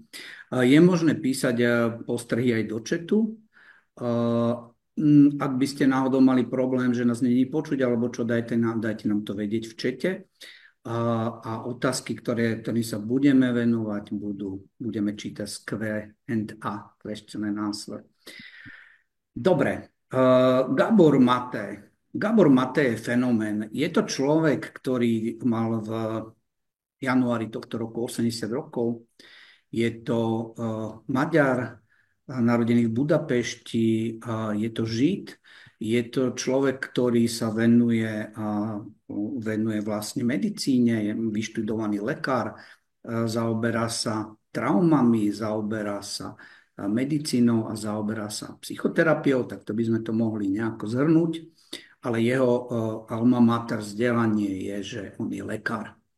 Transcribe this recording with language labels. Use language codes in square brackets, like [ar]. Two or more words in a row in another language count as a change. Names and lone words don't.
[sk] Je možné písať postrehy aj do chatu. Ak by ste náhodou mali problém, že nás není počuť, alebo čo, dajte nám to vedieť v čete. A otázky, ktorým sa budeme venovať, budeme čítať z Q&A, [en] question and answer. [sk] Dobre, Gábor Maté. Gábor Maté je fenomén. Je to človek, ktorý mal v januári tohto roku 80 rokov. Je to Maďar, narodený v Budapešti, je to Žid, je to človek, ktorý sa venuje vlastne medicíne, je vyštudovaný lekár, zaoberá sa traumami, zaoberá sa medicínou a zaoberá sa psychoterapiou, tak to by sme to mohli nejako zhrnúť, ale jeho [la] alma mater [sk] vzdelanie je, že on je lekár.